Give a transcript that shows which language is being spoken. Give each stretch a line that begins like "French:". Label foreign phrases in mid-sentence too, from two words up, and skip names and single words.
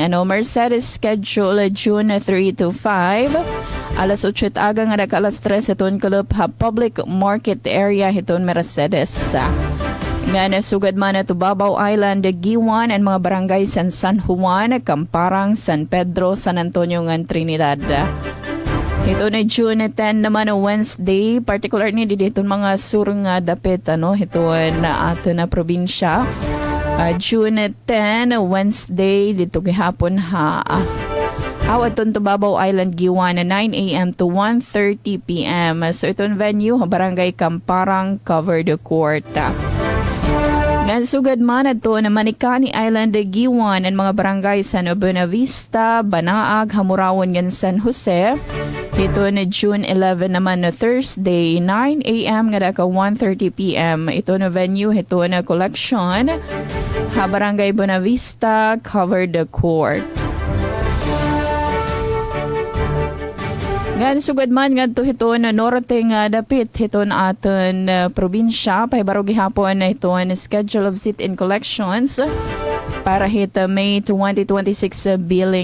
English: Mercedes schedule June 3 to 5.
Waray: Alas 8 aga nga alas 3 iton kulop public market area hiton Mercedes. Nga nasugad man na Tubabaw Island, Giwan, and mga barangay San Juan, Camparang, San Pedro, San Antonio, ng Trinidad. Ito na June 10 naman na Wednesday, particular ni dito mga sur nga dapit, ito na ato na probinsya. June 10, Wednesday, dito gihapon ha. Awaton Tubabaw Island, Giwan, 9 a.m.
English: to 1:30 p.m.
Waray: So itong venue, barangay Camparang,
English: covered court.
Waray: Ngan sugad man ito na Manikani Island, Giwan, ang mga barangay San Buenavista, Banaag, Hamurawon, ngan San Jose. Ito na June 11 naman na Thursday, 9 a.m. nga daka 1:30 p.m. Ito na venue, ito na collection. Barangay Buenavista,
English: covered the court.
Waray: Ngan sugad man nga ito na norte nga dapit ito na aton probinsya. Pahibaro gihapon na ito na
English: schedule of sit-in collections
Waray: para hit May 2026 billing.